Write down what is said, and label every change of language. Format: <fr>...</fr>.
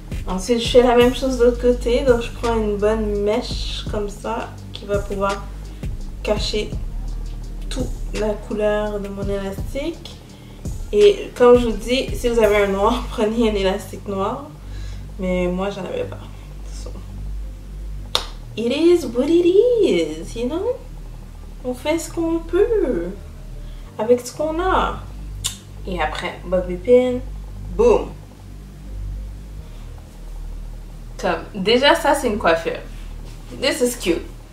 <fr>Ensuite, je fais la même chose de l'autre côté. Donc, je prends une bonne mèche comme ça qui va pouvoir cacher toute la couleur de mon élastique. Et comme je vous dis, si vous avez un noir, prenez un élastique noir. Mais moi, j'en avais pas.</fr> <en>So, it is what it is, you know?</en> <fr>On fait ce qu'on peut avec ce qu'on a. Et après, bobby pin. Boom! Comme, déjà ça c'est une coiffure.</fr> <en>This is cute.</en>